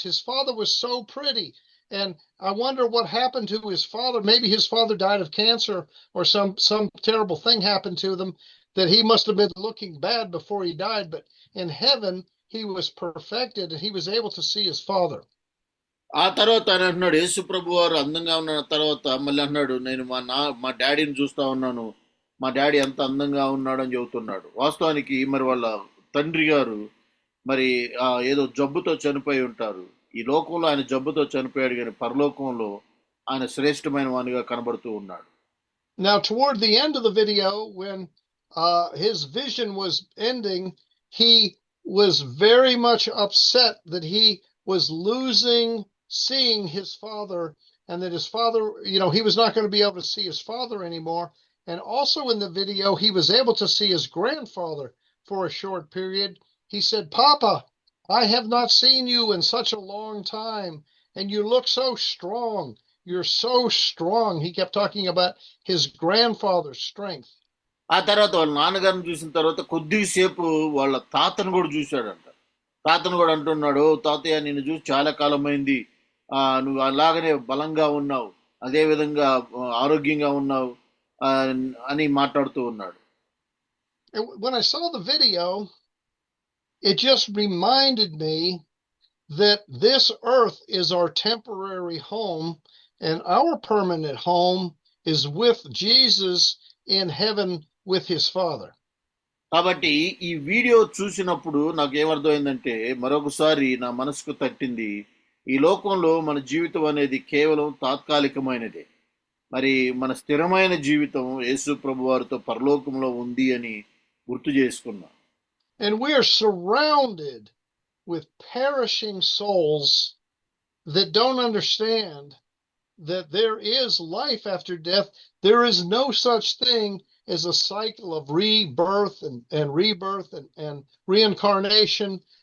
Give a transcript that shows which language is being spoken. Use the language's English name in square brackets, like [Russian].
[English] His father was so pretty. And I wonder what happened to his father. Maybe his father died of cancer, or some terrible thing happened to them that he must have been looking bad before he died. But in heaven, he was perfected, and he was able to see his father. [Telugu] ఆ తర్వాత ఆయన అంటున్నాడు, యేసు ప్రభు వారు అందంగా ఉన్న తర్వాత మళ్ళీ అన్నాడు, నేను మా డాడీని చూస్తా ఉన్నాను, మా డాడీ ఎంత అందంగా ఉన్నాడు అని చెబుతున్నాడు. వాస్తవానికి మరి వాళ్ళ తండ్రి గారు మరి ఏదో జబ్బుతో చనిపోయి ఉంటారు. ఈ లోకంలో ఆయన జబ్బుతో చనిపోయాడు, కానీ పరలోకంలో ఆయన శ్రేష్టమైన వానిగా కనబడుతూ ఉన్నాడు. [English] Now, toward the end of the video, when his vision was ending, he was very much upset that he was losing seeing his father, and that his father, he was not going to be able to see his father anymore. And also in the video, he was able to see his grandfather for a short period. He said, "Papa, I have not seen you in such a long time, and you look so strong. You're so strong." He kept talking about his grandfather's strength. [Telugu] ఆ తర్వాత వాళ్ళ నాన్నగారిని చూసిన తర్వాత కొద్దిసేపు వాళ్ళ తాతను కూడా చూశాడంట. తాతను కూడా అంటున్నాడు, తాతయ్య నిన్ను చూసి చాలా కాలమైంది, నువ్వు అలాగనే బలంగా ఉన్నావు, అదే విధంగా ఆరోగ్యంగా ఉన్నావు అని మాట్లాడుతూ ఉన్నాడు. [English] When I saw the video, it just reminded me that this earth is our temporary home, and our permanent home is with Jesus in heaven with his Father. [Telugu] కాబట్టి ఈ వీడియో చూసినప్పుడు నాకు ఏమర్థమైందంటే మరొకసారి నా మనసుకు తట్టింది, ఈ లోకంలో మన జీవితం అనేది కేవలం తాత్కాలికమైనదే. మరి మన స్థిరమైన జీవితం యేసు ప్రభు వారితో పరలోకంలో ఉంది అని గుర్తు చేసుకున్నా. [English] And we are surrounded with perishing souls that don't understand that there is life after death. There is no such thing as a cycle of rebirth and rebirth and reincarnation.